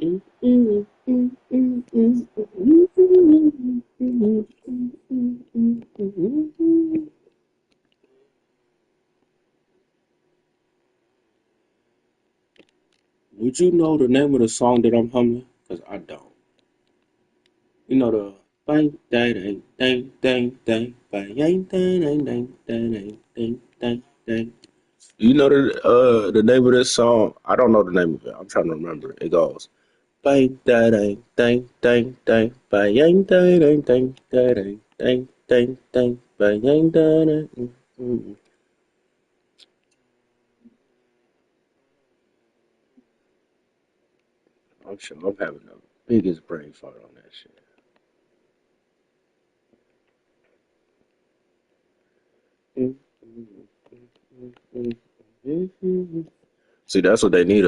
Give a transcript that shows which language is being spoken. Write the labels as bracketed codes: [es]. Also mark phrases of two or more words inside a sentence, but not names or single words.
[en] Would you know the name of the song that I'm humming? Because I don't. You know the bang dang dang dang dang bang dang dang dang dang dang dang dang. You know the name of this song? I don't know the name of it. I'm trying to remember. It goes bang dang dang dang dang bang dang dang dang dang dang dang dang bang dang dang. I'm sure I'm having the biggest brain fart on that shit. See, that's what they need.